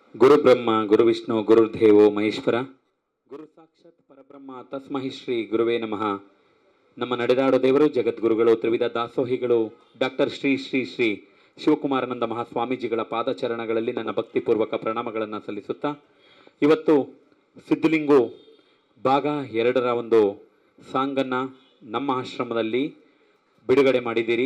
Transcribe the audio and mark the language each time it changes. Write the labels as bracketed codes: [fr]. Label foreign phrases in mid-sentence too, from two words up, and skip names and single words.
[sa] ಗುರು ಬ್ರಹ್ಮ ಗುರು ವಿಷ್ಣು ಗುರುರ್ದೇವೋ ಮಹೇಶ್ವರ ಗುರು ಸಾಕ್ಷಾತ್ ಪರಬ್ರಹ್ಮ ತಸ್ಮೈ ಶ್ರೀ ಗುರುವೇ ನಮಃ. [kn] ನಮ್ಮ ನಡೆದಾಡೋ ದೇವರು ಜಗದ್ಗುರುಗಳು ತ್ರಿವಿಧ ದಾಸೋಹಿಗಳು ಡಾಕ್ಟರ್ ಶ್ರೀ ಶ್ರೀ ಶ್ರೀ ಶಿವಕುಮಾರಾನಂದ ಮಹಾಸ್ವಾಮೀಜಿಗಳ ಪಾದಚರಣಗಳಲ್ಲಿ ನನ್ನ ಭಕ್ತಿಪೂರ್ವಕ ಪ್ರಣಾಮಗಳನ್ನು ಸಲ್ಲಿಸುತ್ತಾ, ಇವತ್ತು ಸಿದ್ಧಲಿಂಗು ಭಾಗ 2ರ ಒಂದು ಸಾಂಗನ್ನು ನಮ್ಮ ಆಶ್ರಮದಲ್ಲಿ ಬಿಡುಗಡೆ ಮಾಡಿದ್ದೀರಿ.